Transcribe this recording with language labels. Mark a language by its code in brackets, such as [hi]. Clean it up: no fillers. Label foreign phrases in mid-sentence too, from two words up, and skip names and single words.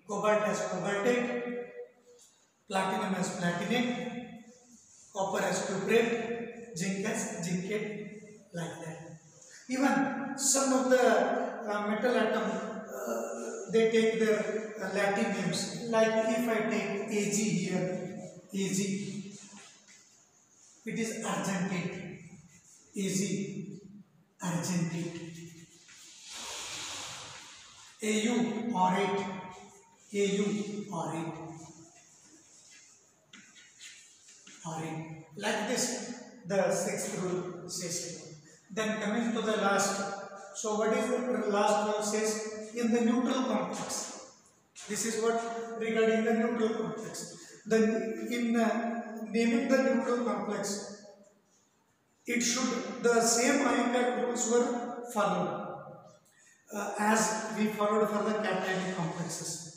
[en] Cobalt as cobaltate, platinum as platinate, copper as cuprate, zinc as zincate, like that. Even some of the metal atom, they take their Latin names. Like if I take Ag here, Ag, it is argentate, Ag, argentate. Au, aurate, Au, aurate, aurate. Like this, the sixth rule says. Then coming to the last. So what is the last rule says? In the neutral complex. This is what regarding the neutral complex. Then in naming the neutral complex, it should, the same IUPAC rules were followed as we followed for the cationic complexes.